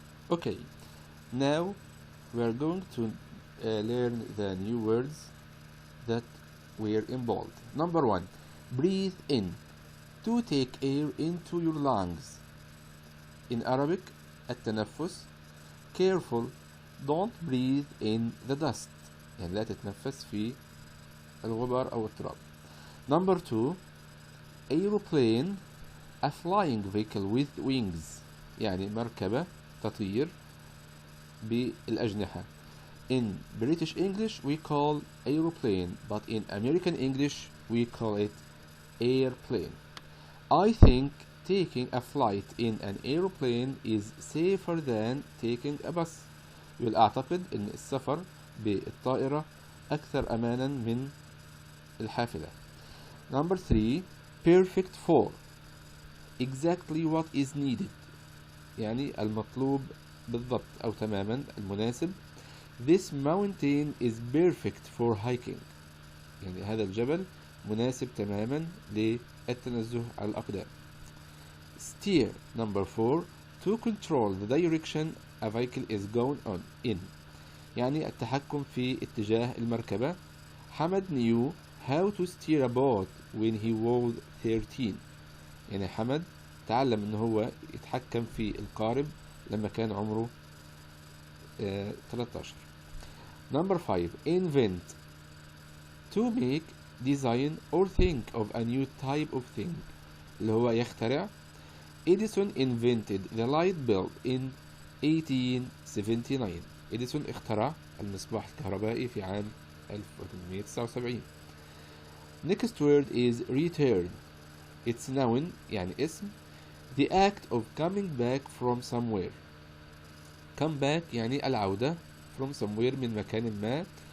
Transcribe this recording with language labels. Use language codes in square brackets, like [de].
[en] Okay, now we are going to learn the new words that were in bold. Number 1. Breathe in. To take air into your lungs. In Arabic, التنفس. Careful. Don't breathe in the dust. [ar] يعني لا تتنفس في الغبار أو التراب. [en] Number 2. Aeroplane. A flying vehicle with wings. [ar] يعني مركبة تطير بالأجنحة. [en] In British English we call aeroplane, but in American English we call it airplane. I think taking a flight in an aeroplane is safer than taking a bus. [ar] يقول أعتقد أن السفر بالطائرة أكثر أمانا من الحافلة. [en] Number 3. Perfect for. Exactly what is needed. [ar] يعني المطلوب بالضبط أو تماما المناسب. [en] This mountain is perfect for hiking. [ar] يعني هذا الجبل مناسب تماما للتنزه على الأقدام. [en] Steer. Number 4. To control the direction a vehicle is going on in. [ar] يعني التحكم في اتجاه المركبة. [en] حمد knew how to steer a boat when he was 13. [ar] يعني حمد تعلم انه هو يتحكم في القارب لما كان عمره 13. [en] Number 5. Invent. To make, design or think of a new type of thing. [ar] اللي هو يخترع. [en] Edison invented the light bulb in 1879. [ar] إديسون اخترع المصباح الكهربائي في عام 1879. [en] Next word is return. It's noun [ar] يعني اسم. [en] The act of coming back from somewhere. Come back [ar] يعني العودة [en] from somewhere [ar] من مكان ما.